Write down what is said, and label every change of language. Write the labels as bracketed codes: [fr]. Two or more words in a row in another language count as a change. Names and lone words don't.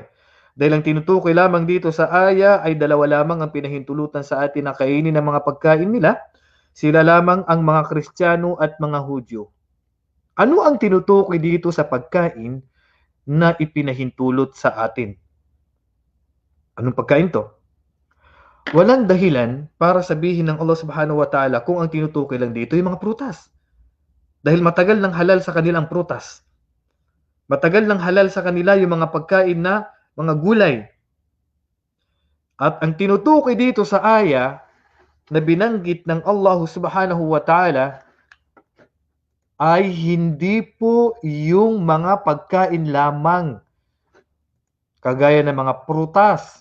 [tl] Dahil ang tinutukoy lamang dito sa aya ay dalawa lamang ang pinahintulutan sa atin na kainin ng mga pagkain nila. Sila lamang ang mga Kristiyano at mga Hudyo. Ano ang tinutukoy dito sa pagkain na ipinahintulot sa atin? Anong pagkain to? Walang dahilan para sabihin ng Allah [ar] subhanahu wa ta'ala [tl] kung ang tinutukoy lang dito yung mga prutas. Dahil matagal nang halal sa kanilang prutas. Matagal nang halal sa kanila yung mga pagkain na mga gulay. At ang tinutukoy dito sa aya na binanggit ng Allah [ar] Subhanahu wa Ta'ala [tl] ay hindi po yung mga pagkain lamang kagaya ng mga prutas.